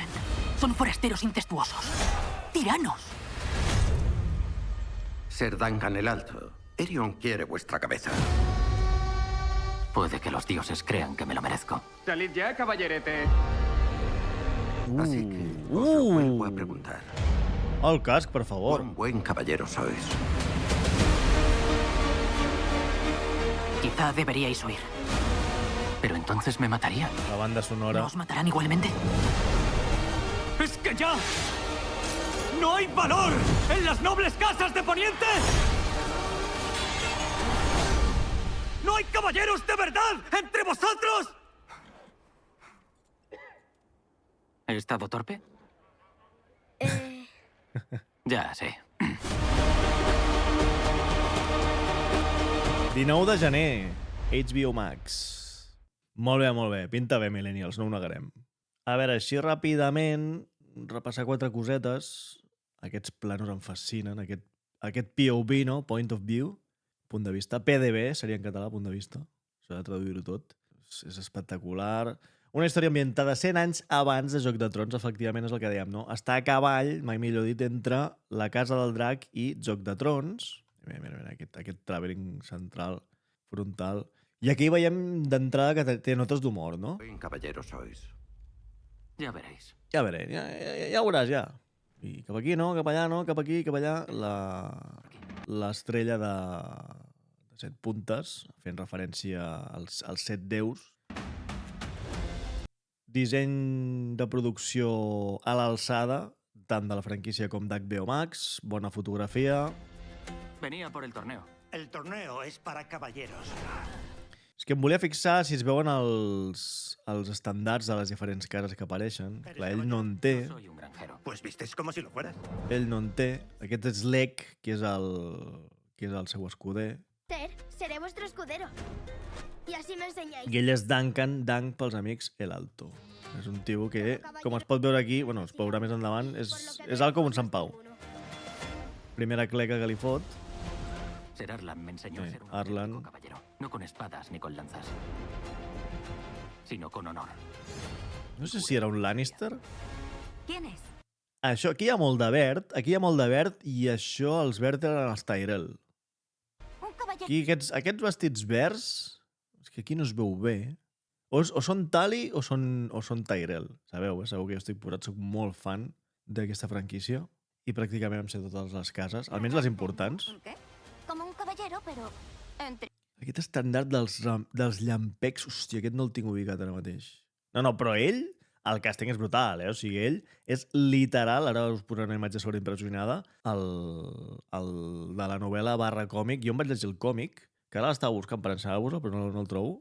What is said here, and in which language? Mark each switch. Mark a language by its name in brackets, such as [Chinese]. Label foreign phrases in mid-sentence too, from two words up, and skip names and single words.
[Spanish] Targaryen son forasteros incestuosos. Tiranos. Ser Duncan el Alto. Erion quiere vuestra cabeza. Puede que los dioses crean que me lo merezco. Salid ya, caballerete. Así que os lo vuelvo a preguntar. [Catalan] El casc, per favor. [Spanish] ¿Cuán buen caballero sois? Quizá deberíais huir. Pero entonces me matarían. La banda sonora. ¿No os matarán igualmente? ¡Es que ya no hay valor en las nobles casas de Poniente! ¡No hay caballeros de verdad entre vosotros! ¿He estado torpe? Ya sé. [Catalan] 19 de gener, HBO Max. Molt bé, pinta bé, millennials, no ho negarem. A veure, així ràpidament, repassar quatre cosetes. Aquests planos em fascinen, aquest POV, no? [English] Point of View, [Catalan] punt de vista. PDB seria en català, punt de vista. S'ha de traduir-ho tot. És espectacular. Una història ambientada 100 anys abans de Joc de Trons, efectivament és el que dèiem, no? Està a cavall, mai millor dit, entre La Casa del Drac i Joc de Trons. Mira, aquest travelling central, frontal. I aquí veiem d'entrada que té notes d'humor, no? [Spanish] Buen caballero sois. Ya veréis. [Catalan] Ja veré, ja ho veuràs, ja. I cap aquí no, cap allà no, cap aquí, cap allà. L'estrella de 7 puntes, fent referència als 7 déus. Disseny de producció a l'alçada, tant de la franquícia com d'HBO Max, bona fotografia. [Spanish] Venía por el torneo. El torneo es para caballeros. [Catalan] És que em volia fixar si es veuen els estàndards de les diferents cares que apareixen. Clar, ell no en té, [Spanish] No soy un granjero. Pues vistes como si lo fueras. [Catalan] ell no en té. Aquest és l'Egg, que és el seu escuder. [Spanish] Seré vuestro escudero. Y así me enseñáis. [Catalan] I ell és Duncan, Dunk pels amics El Alto. És un tio que, com es pot veure aquí, bueno, es pot veure més endavant, és alt com un Sant Pau. Primera cleca que li fot. [Spanish] Ser Arlan me enseñó a ser un Arlan. auténtico caballero. No con espadas ni con lanzas, sino con honor. [Catalan] No sé si era un Lannister. [Spanish] ¿Quién es? [Catalan] Això, aquí hi ha molt de verd, i això, els verds eren els Tyrell. [Spanish] Un caballero. [Catalan] Aquí, aquests vestits verds, és que aquí no es veu bé. O són Tali o són Tyrell. Sabeu, segur que jo estic posat, soc molt fan d'aquesta franquícia i pràcticament em sé totes les cases, almenys les importants. [Spanish] ¿Un qué? Como un caballero, pero en triste. [Catalan] Aquest estandard dels llampecs, hòstia, aquest no el tinc ubicat ara mateix. No, però ell, el càsting és brutal, O sigui, ell és literal, ara us posaré una imatge sobreimpressionada, el de la novel·la / còmic. Jo em vaig llegir el còmic, que ara l'estava buscant per ensenyar-vos-lo, però no el trobo.